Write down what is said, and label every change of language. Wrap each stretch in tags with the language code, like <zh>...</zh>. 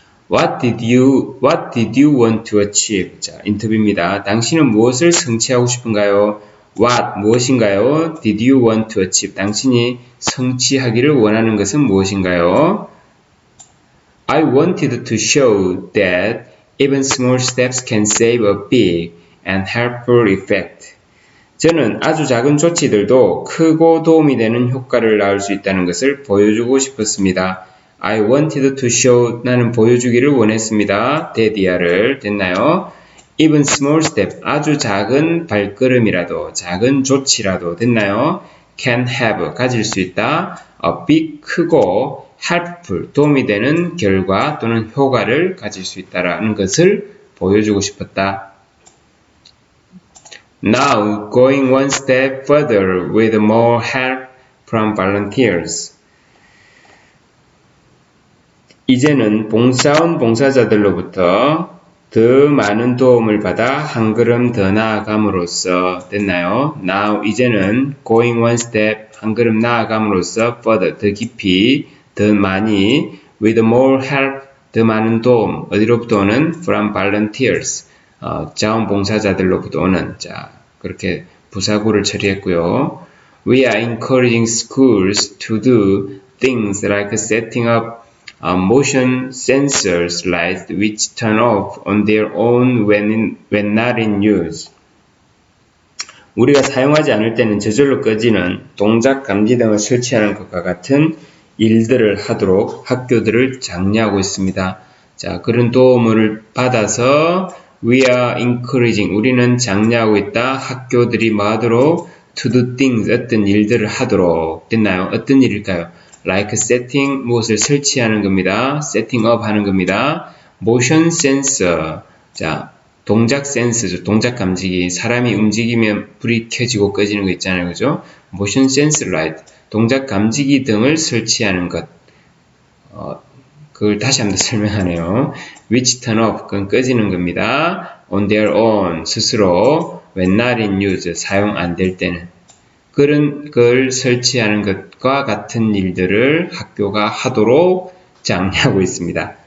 <en>What did you want to achieve?</en> <ko>자, 인터뷰입니다. 당신은 무엇을 성취하고 싶은가요?</ko> <en>What,</en> <ko>무엇인가요?</ko> <en>Did you want to achieve?</en> <ko>당신이 성취하기를 원하는 것은 무엇인가요?</ko> <en>I wanted to show that even small steps can save a big and helpful effect.</en> <ko>저는 아주 작은 조치들도 크고 도움이 되는 효과를 낳을 수 있다는 것을 보여주고 싶었습니다.</ko> <en>I wanted to show,</en> <ko>나는 보여주기를 원했습니다. 데디아를. 됐나요?</ko> <en>Even small step,</en> <ko>아주 작은 발걸음이라도, 작은 조치라도, 됐나요?</ko> <en>Can have,</en> <ko>가질 수 있다.</ko> <en>A big,</en> <ko>크고</ko> <en>helpful,</en> <ko>도움이 되는 결과 또는 효과를 가질 수 있다라는 것을 보여주고 싶었다.</ko> <en>Now, going one step further with more help from volunteers.</en> <ko>이제는 봉사원 봉사자들로부터 더 많은 도움을 받아 한 걸음 더 나아감으로써 됐나요?</ko> <en>Now,</en> <ko>이제는</ko> <en>going one step,</en> <ko>한 걸음 나아감으로써</ko> <en>further,</en> <ko>더 깊이, 더 많이</ko> <en>with more help,</en> <ko>더 많은 도움, 어디로부터 오는?</ko> <en>from volunteers.</en> <ko>자원봉사자들로부터 오는, 자, 그렇게 부사구를 처리했고요.</ko> <en>We are encouraging schools to do things like setting up motion sensors lights which turn off on their own when not in use.</en> <ko>우리가 사용하지 않을 때는 저절로 꺼지는 동작 감지 등을 설치하는 것과 같은 일들을 하도록 학교들을 장려하고 있습니다. 자, 그런 도움을 받아서</ko> <en>We are encouraging,</en> <ko>우리는 장려하고 있다. 학교들이 뭐하도록</ko> <en>to do things,</en> <ko>어떤 일들을 하도록. 됐나요? 어떤 일일까요?</ko> <en>like setting,</en> <ko>무엇을 설치하는 겁니다.</ko> <en>setting up</en> <ko>하는 겁니다. motion sensor, 자, 동작 센서죠. 동작 감지기. 사람이 움직이면 불이 켜지고 꺼지는 거 있잖아요. 그죠? motion sensor light, 동작 감지기 등을 설치하는 것. 그걸 다시 한번 설명하네요.</ko> <en>which turn off,</en> <ko>그건 꺼지는 겁니다.</ko> <en>on their own,</en> <ko>스스로.</ko> <en>when not in use,</en> <ko>사용 안 될 때는. 그런 걸 설치하는 것과 같은 일들을 학교가 하도록 장려하고 있습니다.</ko>